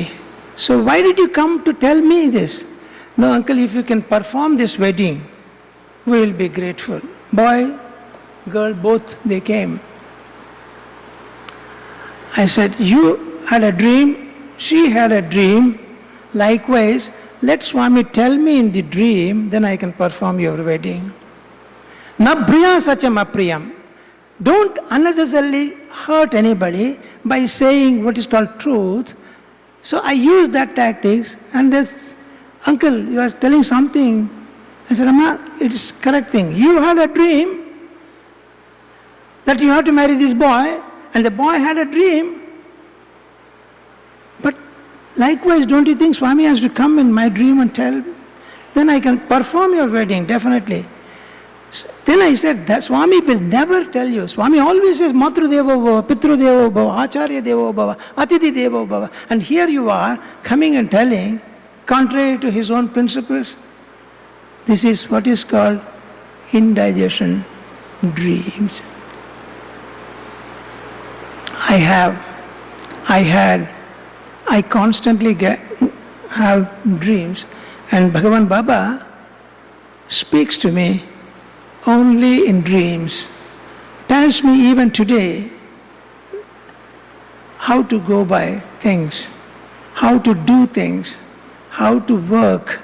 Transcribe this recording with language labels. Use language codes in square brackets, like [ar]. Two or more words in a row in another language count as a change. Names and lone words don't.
[en] So why did you come to tell me this? No, Uncle, if you can perform this wedding, we will be grateful. Boy, girl, both they came. I said, you had a dream, she had a dream. Likewise, let Swami tell me in the dream, then I can perform your wedding. [sa] न ब्रूयात् सत्यम् अप्रियम्. [en] Don't unnecessarily hurt anybody by saying what is called truth. So I used that tactics, and then, Uncle, you are telling something. I said, Amma, it is correct thing. You had a dream that you have to marry this boy, and the boy had a dream. But likewise, don't you think Swami has to come in my dream and tell? Then I can perform your wedding, definitely. Then I said, that Swami will never tell you. Swami always says, [sa] मातृ देवो भव, पितृ देवो भव, आचार्य देवो भव, अतिथि देवो भव. [en] And here you are coming and telling, contrary to his own principles. This is what is called indigestion dreams. I constantly have dreams, and Bhagavan Baba speaks to me only in dreams, tells me even today how to go by things, how to do things, how to work.